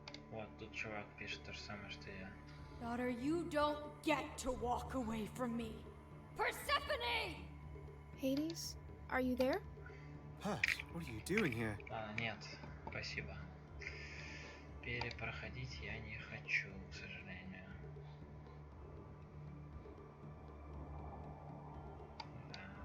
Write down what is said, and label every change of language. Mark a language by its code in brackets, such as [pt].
[ru] Вот тут чувак пишет то же самое, что я. [en] Daughter, you don't get to walk away from me. Persephone! Hades, are you there? Perth, what are you doing here? [ru] А, нет, спасибо. Перепроходить я не хочу, к сожалению. Да.